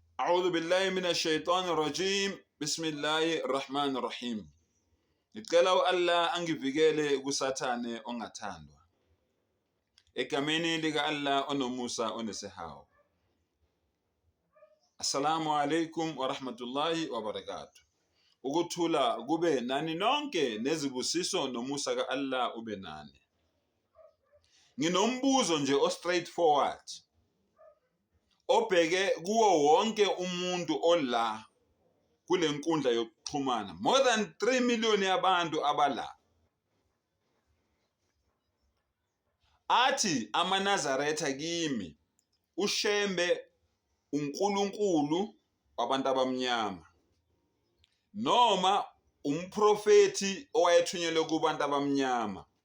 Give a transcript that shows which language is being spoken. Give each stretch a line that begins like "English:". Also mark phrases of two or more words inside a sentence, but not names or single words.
Arabic: أعوذ بالله من الشيطان الرجيم بسم الله الرحمن الرحيم.
Zulu: Ngicela u-Allah angivikele kusathane ongathandwa. Egameni lika Allah onomusa onesihawu.
Arabic: السلام عليكم ورحمة الله وبركاته.
Zulu: Ukuthula kube nani nonke nezibusiso nomusa ka Allah ube nani. Nginombuzo nje straightforward. Obheke kuwo wonke umuntu ola kule nkundla yokuxhumana.
English: More than 3 million
Zulu: yabantu abala. Athi amaNazaretha kimi uShembe uNkulunkulu wabantu abamnyama noma umprofeti owayethunyelwe kubantu abamnyama.